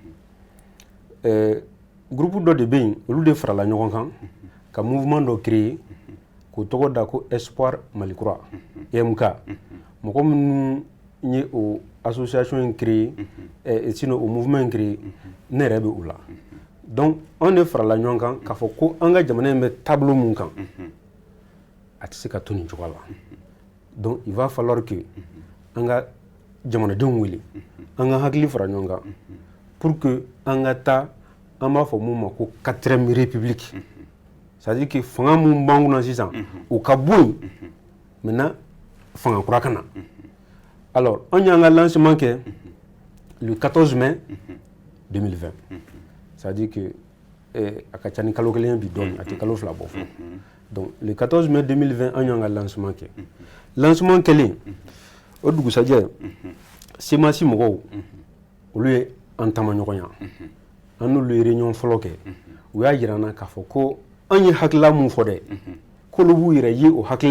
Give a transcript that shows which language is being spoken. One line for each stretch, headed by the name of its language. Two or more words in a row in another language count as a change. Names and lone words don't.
Bambara: groupe dɔ de bɛ yen olu de farala ɲɔgɔn kan ka mouvement dɔ créer k'o tɔgɔ da ko Espoir Mali Kura EMK mɔgɔ minnu ye o association in créer sinon o mouvement in créer ne yɛrɛ bɛ o la donc an de farala ɲɔgɔn kan k'a fɔ ko an ka jamana in bɛ tableau mun kan a tɛ se ka to nin cogo la
French: donc il va falloir que
Bambara: an ka jamanadenw wele an ka hakili fara ɲɔgɔn kan
French: pour que
Bambara: an ka taa an b'a fɔ mun ma ko
French: 4ème république c'est à dire que
Bambara: fanga mun b'an kunna sisan o ka bɔ yen maintenant fanga kura ka na alors an y'an ka lancement kɛ
French: le 14 mai 2020 c'est à dire que
Bambara: a ka ca ni kalo kelen bi dɔɔni a tɛ kalo fila bɔ fɔlɔ
French: donc le 14 mai 2020
Bambara: an y'an ka lancement kɛ lancement kɛlen o dugusajɛ semasi mɔgɔw olu ye an taama ɲɔgɔn ya an n'olu ye réunion fɔlɔ kɛ u y'a jira an na k'a fɔ ko an ye hakilila mun fɔ dɛ k'olu b'u yɛrɛ ye o hakilila